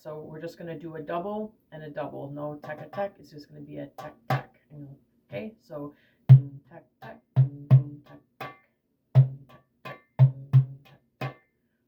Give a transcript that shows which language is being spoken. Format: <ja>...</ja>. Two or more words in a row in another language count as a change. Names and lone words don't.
<en>So we're just going to do a double and a double. No tek-a-tek. It's just going to be a tek-tek. Okay, so tek-tek, tek-tek, tek-tek, tek-tek, tek-tek.</en>